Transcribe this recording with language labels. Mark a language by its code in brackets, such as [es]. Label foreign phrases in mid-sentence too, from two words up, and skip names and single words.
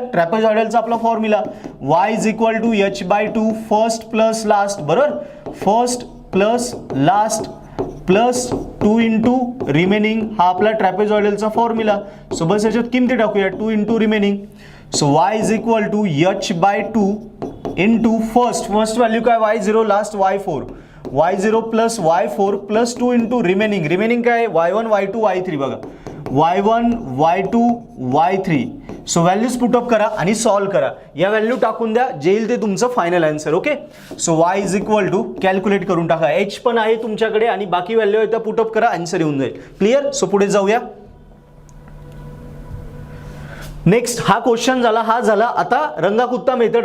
[mr] ट्रॅपेझॉइडलचा आपला फॉर्म्युला [en] y is equal to h/2 first plus last, [mr] बरोबर. [en] first plus last plus 2 into remaining, [mr] हा आपला ट्रॅपेझॉइडलचा फॉर्म्युला. सो बस याच्यात किमती टाकूया, [en] 2 into remaining. so y is equal to h/2 into first value [mr] काय y0, [en] last y4, y0 plus y4 plus 2 into remaining [mr] काय y1, y2, y3. बघा y1, y2, y3. [en] so values put up [mr] करा आणि सॉल्व करा. या व्हॅल्यू टाकून द्या, जे येईल ते तुमचं [en] final answer. [mr] ओके. [en] so y is equal to [mr] कॅल्क्युलेट करून टाका, h पण आहे तुमच्याकडे आणि बाकी व्हॅल्यू आहे त्या पुटअप करा, आन्सर येऊन जाईल. क्लिअर. सो पुढे जाऊया. नेक्स्ट हा क्वेश्चन झाला, हा झाला आता रंगाकुत्ता मेथड.